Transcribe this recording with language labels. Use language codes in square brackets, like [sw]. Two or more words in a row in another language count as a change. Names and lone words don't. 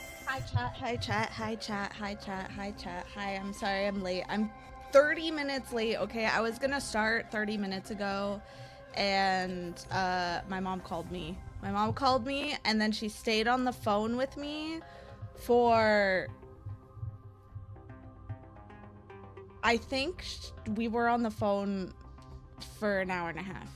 [en] Hi chat, hi chat, hi chat, hi chat, hi chat. Hi, I'm sorry I'm late. I'm 30 minutes late, okay? I was gonna start 30 minutes ago and my mom called me. My mom called me and then she stayed on the phone with me for I think we were on the phone for an hour and a half.